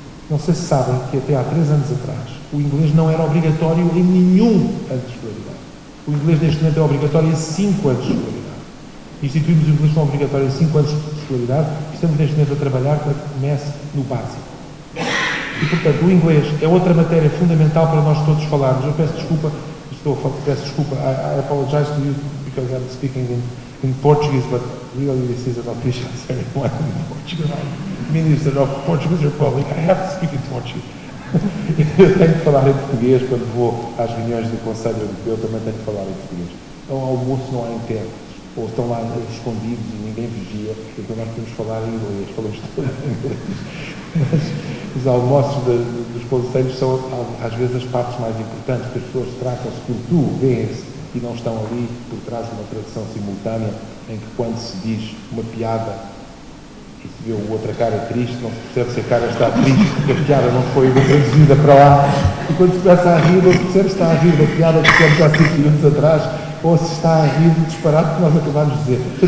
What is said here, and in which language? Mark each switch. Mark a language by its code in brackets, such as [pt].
[pt] Não sei se sabem que até há 3 anos atrás o inglês não era obrigatório em nenhum ano de escolaridade. O inglês neste momento é obrigatório em 5 anos de escolaridade. Instituímos o inglês como obrigatório em 5 anos de escolaridade e estamos neste momento a trabalhar para que comece no básico. E, portanto, o inglês é outra matéria fundamental para nós todos falarmos. Eu peço desculpa, [en] I apologize to you because I'm speaking in Portuguese, but really this is an official ceremony in Portugal. I'm Minister of Portuguese Republic. I have to speak in Portuguese. [pt] Eu tenho que falar em português quando vou às reuniões do Conselho Europeu, também tenho que falar em português. Ao almoço não há intérpretes, ou estão lá escondidos e ninguém vigia, então nós podemos falar em inglês, falamos todos em inglês. Mas os almoços dos conselhos são, às vezes, as partes mais importantes, porque as pessoas tratam-se por tu, veem-se, e não estão ali por trás de uma tradução simultânea, em que quando se diz uma piada e se vê o outro a cara triste, não se percebe se a cara está triste porque a piada não foi traduzida para lá, e quando se começa a rir, não se percebe se está a rir da piada que fizemos há 5 minutos atrás, ou se está a rir do disparate que nós acabámos de dizer.